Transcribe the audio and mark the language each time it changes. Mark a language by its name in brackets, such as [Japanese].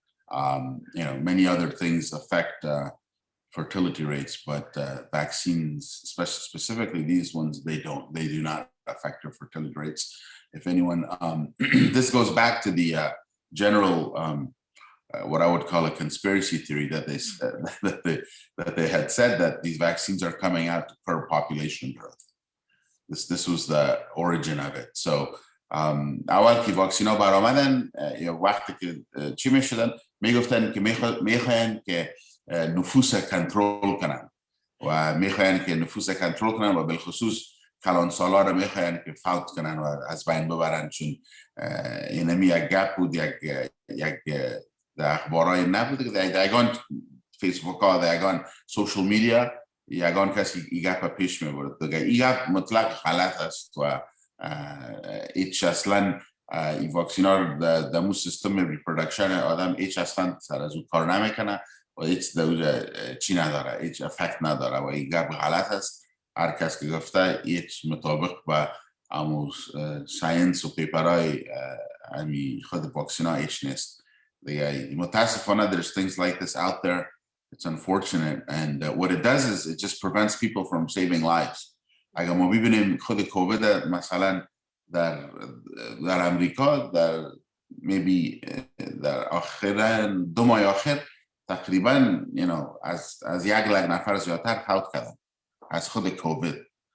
[English] Many other things affect fertility rates, but vaccines, specifically these ones, they do not affect your fertility rates. If anyone, this goes back to the general. What I would call a conspiracy theory that they said, that they had said that these vaccines are coming out to curb population growth. This was the origin of it. So [Persian] اول که واکسینا برآمدن یا وقتی که چی میشدن میگفتن که میخواین که نفوس کنترل کنن و میخواین که نفوس کنترل کنن و بالخصوص کلانسالا رو میخواین که فوت کنن و از بین ببرن، چون اینمی یک گپ بود، یک در اخبارای نبود که یگان فیسبوک ها در یگان سوشل میدیا یگان کسی این گپ پیش میبرد دیگه. این گپ مطلق غلط است و ایچ اصلا این واکسین ها در مو سیستم ریپرودکشن آدم ایچ اصلا سر از اون کار نمیکنه و ایچ چی نداره، ایچ افکت نداره و این گپ غلط است. هر کس که گفته ایچ مطابق با امو ساینس و پیپرهای خود واکسین ها ایچ نیست. متاسفانه [English] there's things like this out there. It's unfortunate, and what it does is it just prevents people from saving lives. [Persian] اگر ما ببینیم خود کووید مثلا در امریکا در [English] maybe [Persian] در آخر 2 ماه آخر تقریبا از 1 لک نفر زیادتر فوت کردن از خود کووید.